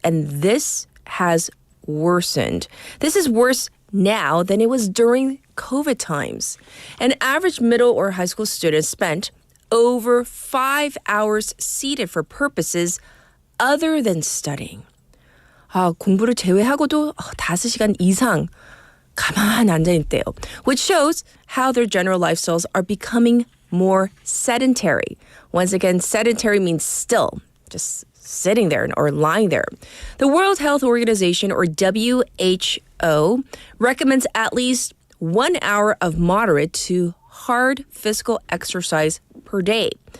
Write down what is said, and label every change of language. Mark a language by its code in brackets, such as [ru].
[en] And this has worsened. This is worse now than it was during COVID times. An average middle or high school student spent over 5 hours seated for purposes other than studying. [ko] 공부를 제외하고도 5시간 이상 가만히 앉아있대요. [en] Which shows how their general lifestyles are becoming more sedentary. Once again, sedentary means still, just sitting there or lying there. The World Health Organization, or WHO, recommends at least 1 hour of moderate to hard physical exercise per day.